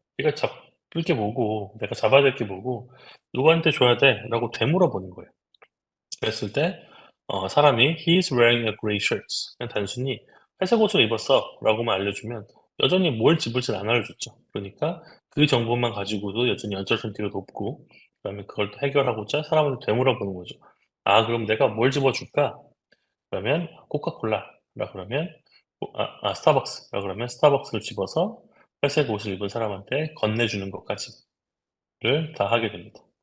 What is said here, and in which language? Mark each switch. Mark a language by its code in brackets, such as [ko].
[ko] 네가 잡을 게 뭐고 내가 잡아야 될 게 뭐고 "누구한테 줘야 돼?"라고 되물어보는 거예요. [en] 그랬을 때 사람이 "He is wearing a gray shirt." [ko] 그냥 단순히 "회색 옷을 입었어."라고만 알려주면 여전히 뭘 집을지는 안 알려줬죠. 그러니까 그 정보만 가지고도 여전히 언certainty가 높고 그다음에 그걸 또 해결하고자 사람한테 되물어보는 거죠. "아 그럼 내가 뭘 집어 줄까?" 그러면 "코카콜라."라 그러면 "스타벅스."라 그러면 스타벅스를 집어서 회색 옷을 입은 사람한테 건네주는 것까지를 다 하게 됩니다.